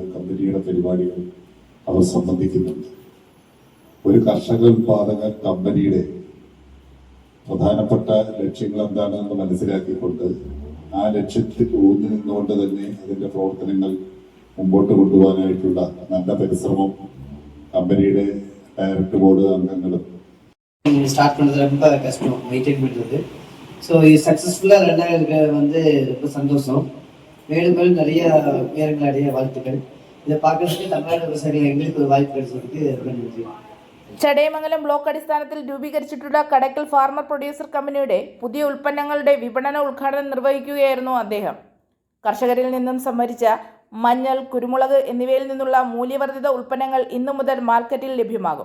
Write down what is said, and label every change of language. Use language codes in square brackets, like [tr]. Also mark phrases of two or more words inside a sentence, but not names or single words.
[ml] കമ്പനിയുടെ പരിപാടികൾ അവർ സംബന്ധിക്കുന്നുണ്ട്. ഒരു കർഷക ഉൽപാദക കമ്പനിയുടെ പ്രധാനപ്പെട്ട ലക്ഷ്യങ്ങൾ എന്താണെന്ന് മനസ്സിലാക്കിക്കൊണ്ട് ആ ലക്ഷ്യത്തിൽ ഊന്നി നിന്നുകൊണ്ട് തന്നെ അതിന്റെ പ്രവർത്തനങ്ങൾ മുമ്പോട്ട് കൊണ്ടുപോകാനായിട്ടുള്ള നല്ല പരിശ്രമം കമ്പനിയുടെ ഡയറക്ടർ ബോർഡ് അംഗങ്ങളും [ta] ஸ்டார்ட் பண்ணது ரொம்ப கஷ்டம், மெயின்டைன் பண்ணுறது. ஸோ இது சக்ஸஸ்ஃபுல்லாக ரெண்டாக வந்து ரொம்ப சந்தோஷம். மேலும் மேலும் நிறைய உயரங்கள் அடைய வாழ்த்துக்கள். இதை பார்க்கறதுக்கு தமிழ்நாடு விவசாயிகள் எங்களுக்கு ஒரு வாய்ப்பு கிடைச்சதுக்கு ரொம்ப நன்றி. [ml] ചടയമംഗലം ബ്ലോക്ക് അടിസ്ഥാനത്തിൽ രൂപീകരിച്ചിട്ടുള്ള കടക്കൽ ഫാർമർ പ്രൊഡ്യൂസർ കമ്പനിയുടെ പുതിയ ഉൽപ്പന്നങ്ങളുടെ വിപണന ഉദ്ഘാടനം നിർവഹിക്കുകയായിരുന്നു അദ്ദേഹം. കർഷകരിൽ നിന്നും സംഭരിച്ച മഞ്ഞൾ, കുരുമുളക് എന്നിവയിൽ നിന്നുള്ള മൂല്യവർദ്ധിത ഉൽപ്പന്നങ്ങൾ ഇന്നു മുതൽ മാർക്കറ്റിൽ ലഭ്യമാകും.